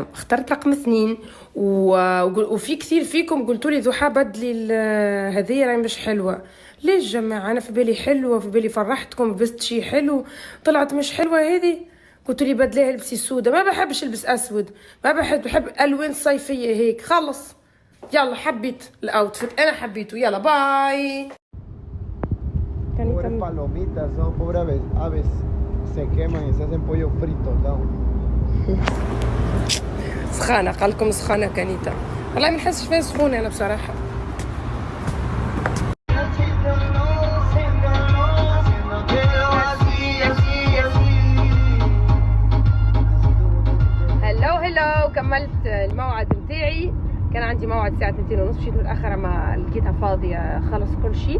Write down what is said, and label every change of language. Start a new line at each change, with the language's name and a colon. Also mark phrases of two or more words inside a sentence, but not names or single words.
Arabic: اخترت رقم اثنين وفي كثير فيكم قلتوا لي ضحى بدلي هذه راهي مش حلوه. ليش جماعه؟ انا في بالي حلوه، في بالي فرحتكم لبست شي حلو طلعت مش حلوه هذه. قلتوا لي بدليها البسي سودا، ما بحبش البس اسود، ما بحب الوان صيفيه هيك خلص. يلا حبيت الاوتفيت، انا حبيته. يلا باي.
Spanish: Pobres palomitas, son pobres aves, se queman y se hacen pollo frito, ¿no?
Arabic: سخانة قال لكم سخانة كانيتا، والله ما نحسش فيها سخونة أنا بصراحة. هلو كملت الموعد بتاعي، كان عندي موعد الساعة 2:30 مشيت متأخرة ما لقيتها فاضية خلص كل شيء.